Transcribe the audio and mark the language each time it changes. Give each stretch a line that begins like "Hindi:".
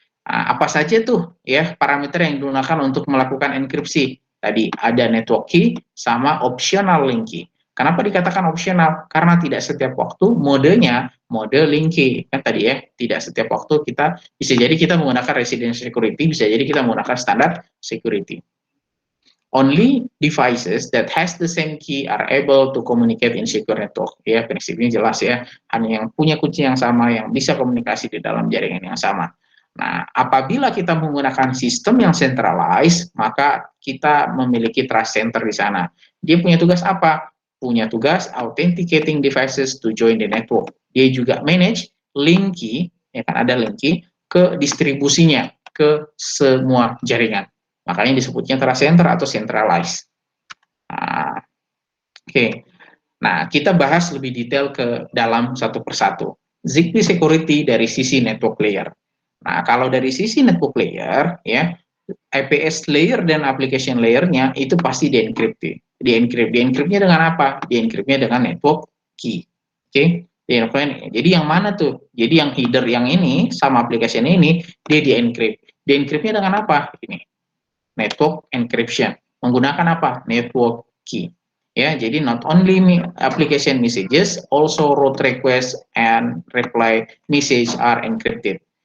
Indonesian: Apa saja tuh, ya, parameter yang digunakan untuk melakukan enkripsi? Tadi ada network key sama optional link key. Kenapa dikatakan opsional? Karena tidak setiap waktu modenya mode link key. Kan tadi, ya, tidak setiap waktu kita, bisa jadi kita menggunakan residential security, bisa jadi kita menggunakan standard security.
English: Only devices that has the same key are able to communicate in secure network.
Indonesian: Ya, prinsipnya jelas, ya. Hanya yang punya kunci yang sama yang bisa komunikasi di dalam jaringan yang sama. Nah, apabila kita menggunakan sistem yang centralized, maka kita memiliki trust center di sana. Dia punya tugas apa? Punya tugas
English: authenticating devices to join the network.
Indonesian: Dia juga manage link key, ya kan, ada link key, ke distribusinya ke semua jaringan. Makanya disebutnya trust center atau centralized. Nah, Oke. Nah, kita bahas lebih detail ke dalam satu persatu. Zigbee security dari sisi network layer. Nah, kalau dari sisi network layer, ya, APS layer dan application layer-nya itu pasti di-encrypt. Di-encrypt-nya dengan apa? Di-encrypt-nya dengan network key. Oke? Jadi yang mana tuh? Jadi yang header yang ini sama application ini dia di-encrypt. Di-encrypt-nya dengan apa? Ini. Network encryption. Menggunakan apa? Network key. Ya, jadi
English: not only application messages, also route request and reply message are encrypted.